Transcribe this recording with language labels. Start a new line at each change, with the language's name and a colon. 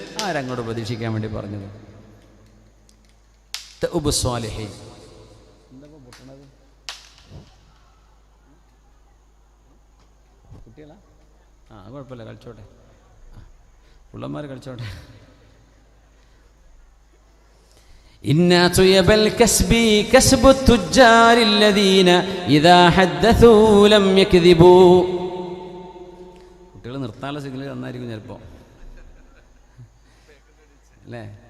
Malayalam: ആരങ്ങോട്ട് പ്രതീക്ഷിക്കാൻ വേണ്ടി പറഞ്ഞത്? സ്വാലിഹീൻ കുട്ടികളാ? കുഴപ്പമില്ല, കളിച്ചോട്ടെ, പിള്ളമാർ കളിച്ചോട്ടെ.
Arabic: إن طيب الكسب كسب التجار الذين إذا حدثوا لم يكذبوا.
Malayalam: കുട്ടികൾ നിർത്താനുള്ള സിഗ്നൽ നന്നായിരിക്കും ചിലപ്പോൾ, അല്ലേ?